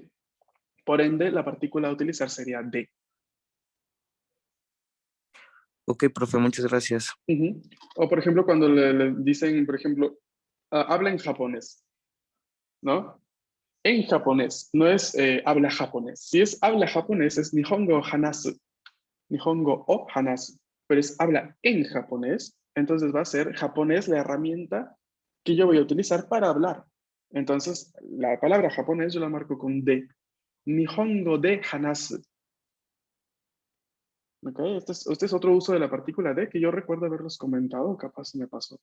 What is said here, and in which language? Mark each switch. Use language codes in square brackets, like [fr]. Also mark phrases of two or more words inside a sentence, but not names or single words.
[es] Por ende, la partícula a utilizar sería de. Ok, profe, muchas gracias. O, por ejemplo, cuando le dicen, por ejemplo, habla en japonés, ¿no? En japonés, no es habla japonés. Si es habla japonés, es [ja] 日本語話す. 日本語を話す. [es] Pero es habla en japonés, entonces va a ser japonés la herramienta que yo voy a utilizar para hablar. Entonces, la palabra japonés yo la marco con de. [ja] 日本語で話す. [es] Okay, este es otro uso de la partícula de que yo recuerdo haberlos comentado, capaz se me pasó.